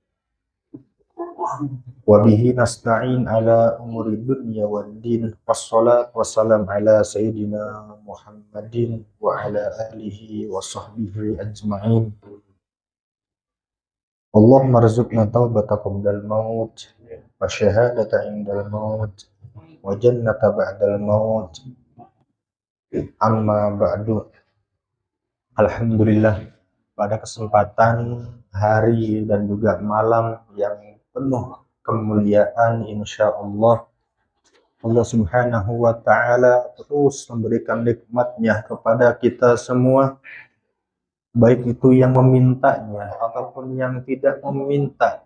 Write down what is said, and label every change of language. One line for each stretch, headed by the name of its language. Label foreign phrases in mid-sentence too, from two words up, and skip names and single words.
Arabic: وبه نستعين على أمور الدنيا والدين. والصلاة والسلام على سيدنا محمد وعلى آله وصحبه أجمعين. اللهم ارزقنا توبة قبل الموت وشهادة عند الموت وجنة بعد الموت. أما بعد.
Indonesian: Alhamdulillah, pada kesempatan hari dan juga malam yang penuh kemuliaan,
Arabic: إن شاء الله
Indonesian: Allah
Arabic: سبحانه وتعالى
Indonesian: terus memberikan nikmatnya kepada kita semua, baik itu yang memintanya ataupun yang tidak meminta.